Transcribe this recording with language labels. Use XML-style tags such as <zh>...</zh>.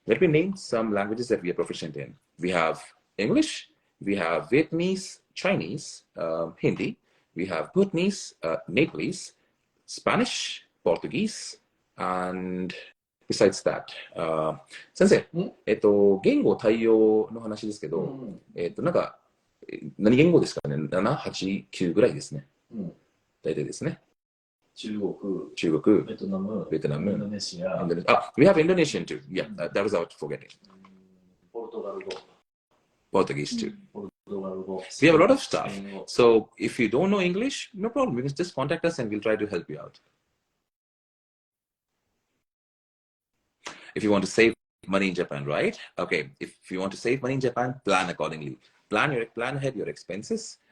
<en>Let me name some languages that we are proficient in. We have English, we have Vietnamese, Chinese, Hindi, we have Bhutanese, Nepalese, Spanish, Portuguese, and besides that,</en> <ja>先生、言語対応の話ですけど、なんか、何言語ですかね ?7、8、9ぐらいですね。大体ですね。中国、ベトナム、インドネシア。</ja> <en>We have Indonesian too. Yeah, that was out forgetting. ポルトガル語。Portuguese too. We have a lot of stuff. So if you don't know English, no problem. You can just contact us and we'll try to help you out. If you want to save money in Japan, right? Okay, if you want to save money in Japan, plan accordingly. Plan ahead your expenses</en>